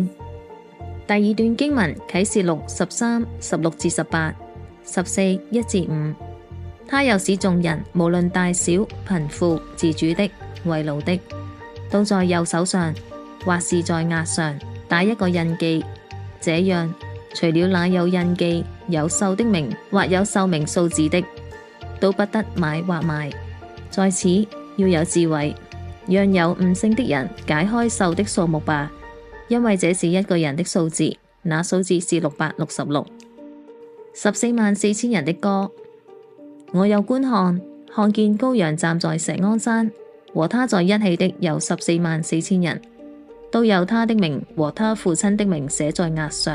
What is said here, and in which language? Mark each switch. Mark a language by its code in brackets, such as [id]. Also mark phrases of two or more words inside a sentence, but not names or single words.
[zh] 第二段經文啟示錄13 16-18 14 1-5，他又使眾人無論大小貧富自主的為奴的，都在右手上或是在額上打一個印記，這樣除了那有印記、有獸的名或有獸名數字的，都不得買或賣。在此要有智慧，讓有悟性的人解開獸的數目吧，因為這是一個人的數字，那數字是666。144,000人的歌。我又觀看見羔羊站在錫安山，和他在一起的有144,000人，都有他的名和他父親的名寫在額上。